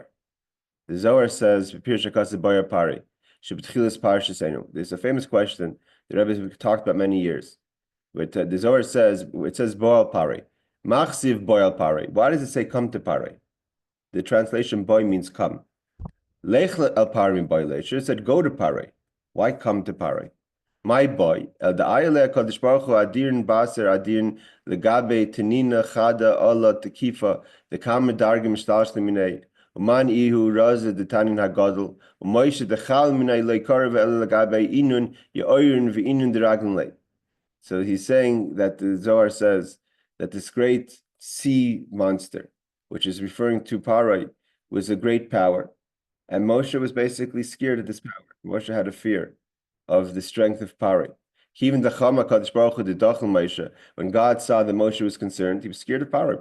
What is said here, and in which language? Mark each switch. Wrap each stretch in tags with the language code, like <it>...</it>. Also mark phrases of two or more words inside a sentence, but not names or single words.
<en>The Zohar says, there's a famous question the Rebbe talked about many years. But the Zohar says, it says Boal Pare.</en> <he>Machsiv Boal Pare.</he> <en>Why does it say come to Pare? The translation boy means come.</en> <he>Lech el Pare boy.</he> <en>It should have said go to Pare. Why come to Pare? My boy,</en> <arc>el da'ayele kodesh baruch hu adirin baser adirin legabe tenina chada Allah tekifa the kamer dargim shtalash leminei uman ihu raza the tanin hagadol umoishe the chal minei leikar ve'el legabe inun ye'oyrin ve'inun deragin lei.</arc> <en>So he's saying that the Zohar says that this great sea monster, which is referring to Parai, was a great power. And Moshe was basically scared of this power. Moshe had a fear of the strength of Parai. Even the</en> <arc>Chama Kadosh Baruch Hu Didachel Moshe,</arc> <en>when God saw that Moshe was concerned, he was scared of Parai.</en>